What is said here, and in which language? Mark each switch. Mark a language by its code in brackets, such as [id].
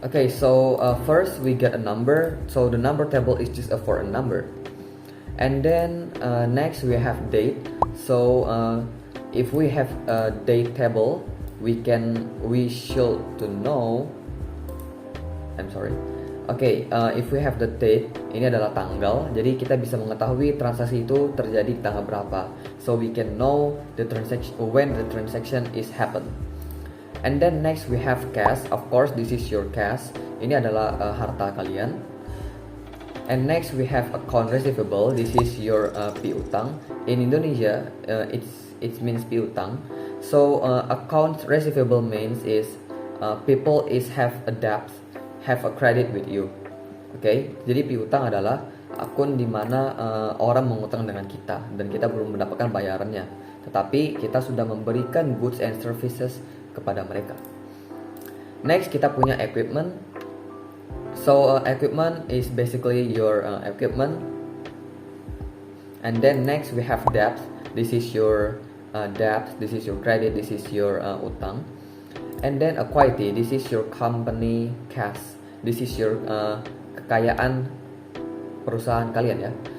[en] So first we get a number. So the number table is just for a number, and then next we have date. So if we have a date table, we should to know. If we have the date, [id] ini adalah tanggal, jadi kita bisa mengetahui transaksi itu terjadi di tanggal berapa. [en] So we can know the transaction when the transaction is happen. And then next we have cash. Of course, this is your cash. [id] Ini adalah harta kalian. [en] And next we have account receivable. This is your piutang. In Indonesia, it means piutang. So account receivable means is people is have a debt, have a credit with you. [id] Jadi piutang adalah akun di mana orang mengutang dengan kita dan kita belum mendapatkan bayarannya, tetapi kita sudah memberikan [en] goods and services [id] kepada mereka. Next kita punya equipment. [en] So equipment is basically your equipment. And then next we have debt. This is your debt. This is your credit. This is your utang. And then equity. This is your company cash. This is your [id] kekayaan perusahaan kalian ya.